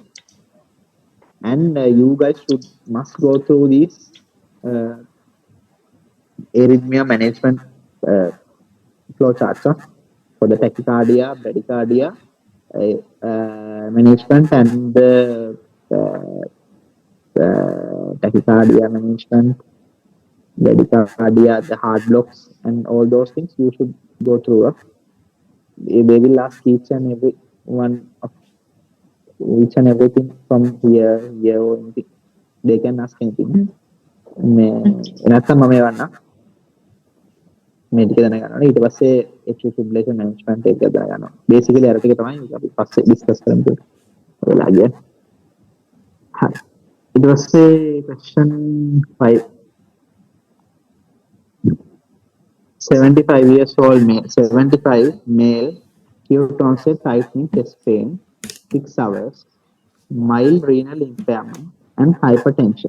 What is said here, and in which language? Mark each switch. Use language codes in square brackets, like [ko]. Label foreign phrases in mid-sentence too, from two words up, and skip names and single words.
[en] And you guys must go through these arrhythmia management flow charts for the tachycardia, bradycardia management and the tachycardia management, bradycardia, the heart blocks, and all those things you should go through. They will ask each and every one of each and everything from here or anything. They can ask anything. [si] නැත්තම් මම එවන්න මේ ටික දැනගන්න. ඊට පස්සේ [en] atrial fibrillation management [si] එක දැනගන්නවා. basically අර ටික තමයි අපි පස්සේ discuss කරමු. ඔයාලා ගියා. හරි. ඊට පස්සේ question 5. [en] 75 years old male, 75 male, acute onset tightening chest pain, 6 hours, mild renal impairment, and hypertension.